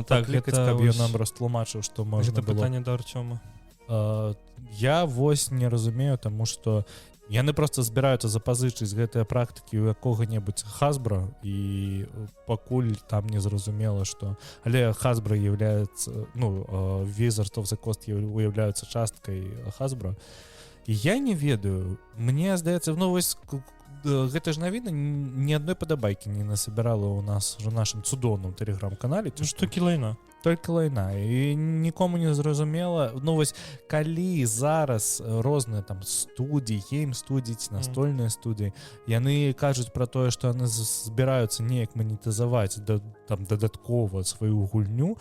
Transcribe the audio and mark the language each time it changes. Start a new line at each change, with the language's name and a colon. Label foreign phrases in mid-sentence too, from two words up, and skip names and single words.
Belarusian: паклікаць, каб ён нам растлумачыў, што можна было. Гэта пытанне да Артёма. Я вось не разумею, таму што яны проста збіраюцца запазычыць гэтыя практыкі ў якога-небудзь Hasbro, і пакуль там не зразумела, што... Але Hasbro являецца... Wizards of the Coast уяўляюцца часткай Hasbro. І я не ведаю. Мне здаецца, вось гэта ж навіна ні адной падабайкі не насабірала ў нас у нашым цудоўным тэлеграм-канале. Што кілайна?
Russian: только лайна
Belarusian: і нікому не зразумела. Ну вось калі зараз розныя там студіі, гейм-студіі, настольныя студіі, яны кажуць пра тое, што яны збіраюцца неяк манетызаваць там дадаткова сваю гульню.